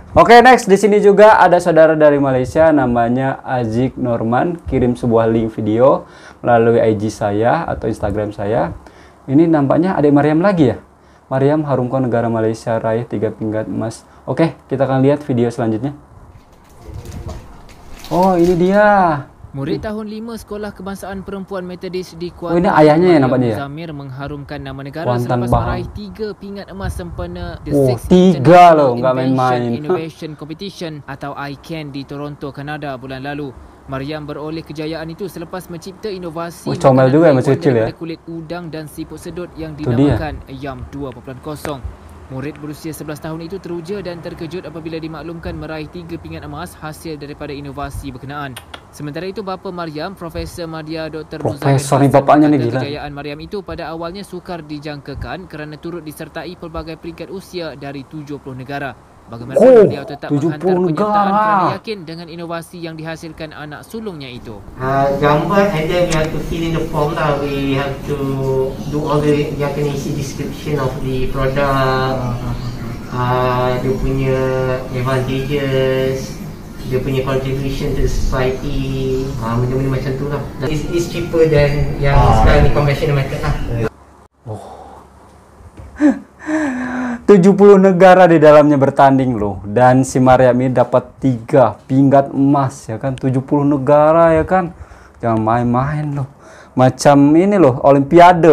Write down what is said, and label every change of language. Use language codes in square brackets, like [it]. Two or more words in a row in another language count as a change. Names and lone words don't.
[id] Oke, next di sini juga ada saudara dari Malaysia namanya Azik Norman kirim sebuah link video melalui IG saya atau Instagram saya. Ini nampaknya adik Maryam lagi ya. Maryam harumkan negara Malaysia raih 3 pinggat emas. Oke, kita akan lihat video selanjutnya. Oh, ini dia. [ms] Murid tahun 5 Sekolah Kebangsaan Perempuan Metodis di Kuantan, [id] ini ayahnya ya nampaknya ya. [ms] Muzamir mengharumkan nama negara Kuantan selepas meraih 3 pingat emas sempena The Sixth [id] 3 loh, nggak main-main. [ms] Innovation Competition atau ICANN di Toronto, Kanada bulan lalu. Maryam beroleh kejayaan itu selepas mencipta inovasi [id] comel juga masih kecil ya. [ms] Kulit udang dan siput sedut yang dinamakan Yam 2.0. Murid berusia 11 tahun itu teruja dan terkejut apabila dimaklumkan meraih 3 pingat emas hasil daripada inovasi berkenaan. Sementara itu, bapa Maryam, Profesor Madya Dr. Muzamir Hasan, kejayaan Maryam itu pada awalnya sukar dijangkakan kerana turut disertai pelbagai peringkat usia dari 70 negara. Bagaimanapun beliau tetap menghantar penyertaan kerana yakin dengan inovasi yang dihasilkan anak sulungnya itu. Gambar, [en] and then we have to fill in the form lah. We have to do all the Japanese description of the product, [ms] dia punya advantages, dia punya [en] contribution to the society, [ms] benda-benda macam tu lah. [en] It's cheaper than [ms] yang sekarang ni [en] conventional method lah. [id] 70 negara di dalamnya bertanding loh, dan si Maryam ini dapat 3 pinggat emas ya kan. 70 negara ya kan, jangan main-main loh, macam ini loh olimpiade.